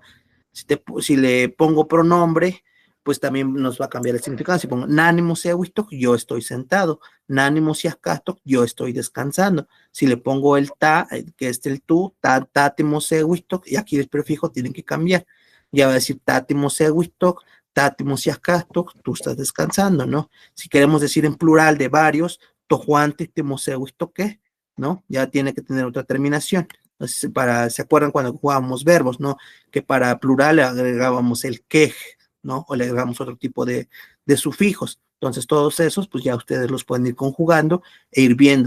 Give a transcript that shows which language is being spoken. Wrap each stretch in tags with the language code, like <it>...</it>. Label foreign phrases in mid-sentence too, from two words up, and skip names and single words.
<es>Si le pongo pronombre, pues también nos va a cambiar el significado. Si pongo</es> <nah>nánimo sewistok,</nah> <es>yo estoy sentado.</es> <nah>Nánimo siascastok,</nah> <es>yo estoy descansando. Si le pongo el ta, que es el tú,</es> <nah>tatimo sewistok,</nah> <es>y aquí el prefijo tienen que cambiar. Ya va a decir</es> <nah>tatimo sewistok, tatimo siascastok,</nah> <es>tú estás descansando, ¿no? Si queremos decir en plural de varios,</es> <nah>tojuante, timo sewistok,</nah> <es>¿qué? ¿No? Ya tiene que tener otra terminación. Entonces, ¿se acuerdan cuando jugábamos verbos, no? Que para plural le agregábamos el quej, ¿no? O le agregamos otro tipo de sufijos. Entonces, todos esos, pues ya ustedes los pueden ir conjugando e ir viendo.</es>